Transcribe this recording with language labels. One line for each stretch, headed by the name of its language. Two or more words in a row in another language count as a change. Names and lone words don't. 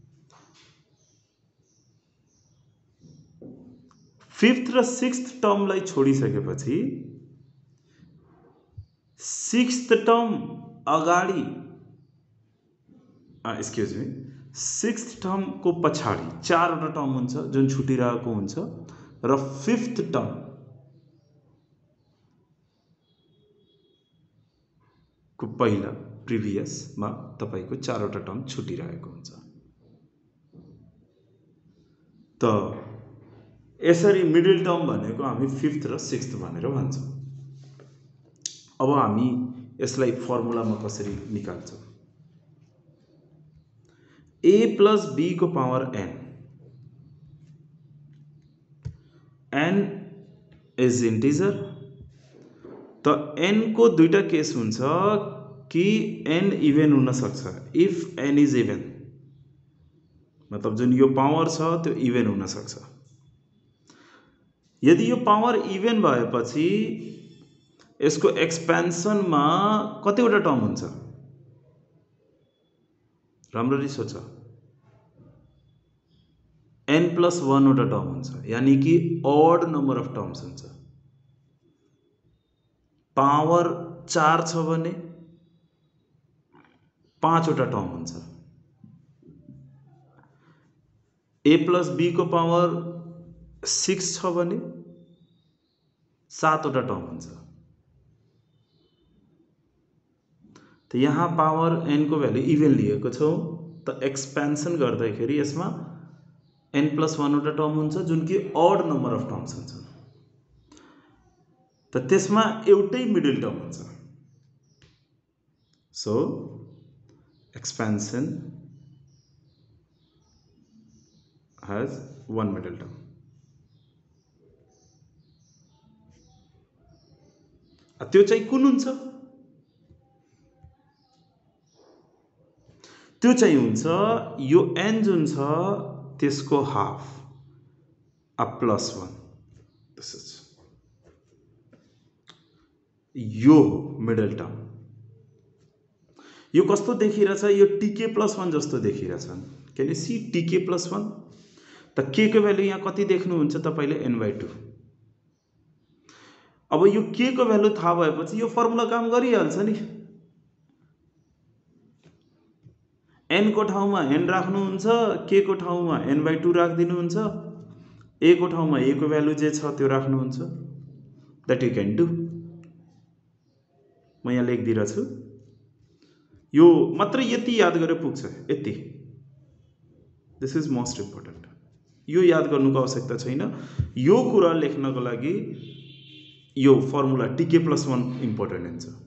Nepali: फिफ्थ र सिक्स्थ टर्मलाई छोडिसकेपछि
English: sixth term
Nepali: अगाडि
English: excuse me
Nepali: सिक्स्थ टर्मको पछाडि चारवटा टर्म हुन्छ जुन छुटिरहेको हुन्छ र
English: fifth term
Nepali: को पहिला प्रिभियसमा तपाईको चारवटा टर्म छुटिरहेको हुन्छ। त यसरी
English: middle term
Nepali: भनेको हामी फिफ्थ र सिक्स्थ भनेर भन्छौँ। अब हामी यसलाई फर्मुलामा कसरी निकाल्छौँ? a प्लस b को पावर n
English: is integer.
Nepali: तो n को दुईटा केस हुन्छ कि n इभेन हुन सक्छ।
English: if n is even
Nepali: मतलब जुन यो पावर छ त्यो इभेन हुन सक्छ। यदि यो पावर इभेन भएपछि यसको एक्सपेन्सनमा कतिवटा टर्म हुन्छ? राम्ररी सोच, n प्लस 1 वटा टर्म हुन्छ, यानी कि
English: odd number of terms
Nepali: हुन्छ। पावर 4 छ भने 5 वटा टर्म हुन्छ। a प्लस b को पावर 6 छ भने 7 वटा टर्म हुन्छ। तो यहाँ पावर n को भ्यालु इभेन लिएको छौं, तो एक्सपेन्सन गर्दाखेरि यसमा n प्लस 1 वटा टर्म हुन्छ जुन कि
English: odd number of terms
Nepali: हुन्छ। तो त्यसमा एउटै
English: middle term
Nepali: हुन्छ।
English: so expansion has one middle term।
Nepali: त्यो चाहिँ कुन हुन्छ? त्यो चाहिँ हुन्छ यो n जुन छ त्यसको हाफ प्लस 1।
English: this is यो middle term.
Nepali: यो कस्तो देखिरहेछ? यो tk प्लस 1 जस्तो देखिरहेछ।
English: can you see tk plus 1?
Nepali: त k को भ्यालु यहाँ कति देख्नुहुन्छ तपाईले? n/2। अब यो k को भ्यालु थाहा भएपछि यो फर्मुला काम गरिहाल्छ नि। n को ठाउँमा n राख्नुहुन्छ, k को ठाउँमा n/2 राखिदिनुहुन्छ, a को ठाउँमा a को भ्यालु जे छ त्यो राख्नुहुन्छ।
English: that you can do.
Nepali: म यहाँ लेखिदिरहेछु। यो मात्र यति याद गरे पुग्छ, यति।
English: this is most important.
Nepali: यो याद गर्नुको आवश्यकता छैन। यो कुरा लेख्नको लागि यो फर्मुला tk प्लस 1 इम्पोर्टेन्ट हुन्छ।